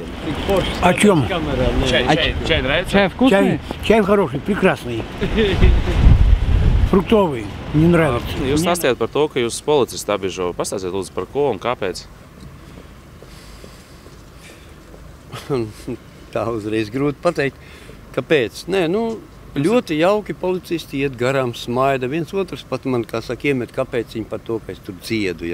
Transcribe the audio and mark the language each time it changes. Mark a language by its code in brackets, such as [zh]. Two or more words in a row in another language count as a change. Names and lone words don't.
[ru] О чем? Чай нравится? Чай вкусный? Чай хороший, прекрасный. Фруктовый. Не нравится. [lv] Jūs stāstījāt par to, ka jūs policists apbiežo. Pastāstiet lūdzu par ko un kāpēc? Tā uzreiz grūti pateikt, kāpēc. Nē, ļoti jauki policisti iet garām, smaida. Viens otrs pat man, kā saka, iemet, kāpēc viņi par to, ka es tur dziedu.